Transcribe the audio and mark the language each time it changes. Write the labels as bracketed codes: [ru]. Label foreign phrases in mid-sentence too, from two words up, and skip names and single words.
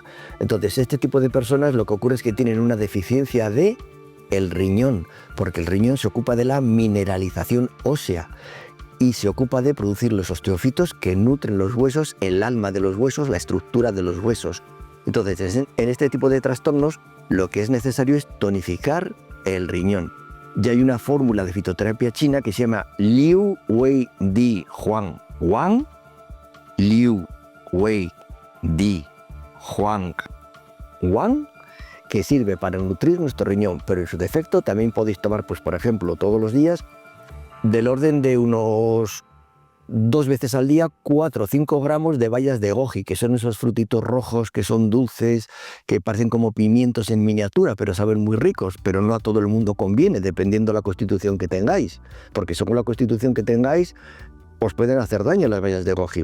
[es] Entonces, este tipo de personas lo que ocurre es que tienen una deficiencia de el riñón, porque el riñón se ocupa de la mineralización ósea y se ocupa de producir los osteofitos que nutren los huesos, el alma de los huesos, la estructura de los huesos. Entonces, en este tipo de trastornos, lo que es necesario es tonificar el riñón. Ya hay una fórmula de fitoterapia china que se llama Liu Wei Di Huang Wang, Liu Wei Di Huang Wang, que sirve para nutrir nuestro riñón, pero en su defecto también podéis tomar, pues por ejemplo, todos los días, del orden de unos 2 veces al día 4 o 5 gramos de bayas de goji, que son esos frutitos rojos que son dulces, que parecen como pimientos en miniatura, pero saben muy ricos, pero no a todo el mundo conviene, dependiendo de la constitución que tengáis, porque según la constitución que tengáis, os pueden hacer daño las bayas de goji.